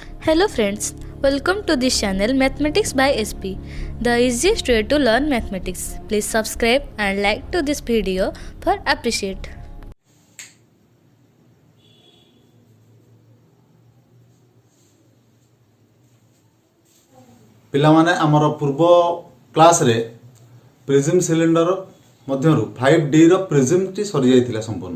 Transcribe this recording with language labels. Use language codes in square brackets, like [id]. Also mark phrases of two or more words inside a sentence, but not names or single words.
[en] Hello friends, welcome to this channel Mathematics by SP, the easiest way to learn mathematics. Please subscribe and like to this video for appreciate. [or] ପିଲାମାନେ ଆମର ପୂର୍ବ କ୍ଲାସ ରେ [en] prism cylinder [or] ମଧ୍ୟରୁ 5D ର ପ୍ରିଜ୍ମ ଟି ସରି ଯାଇଥିଲା ସମ୍ପୂର୍ଣ୍ଣ।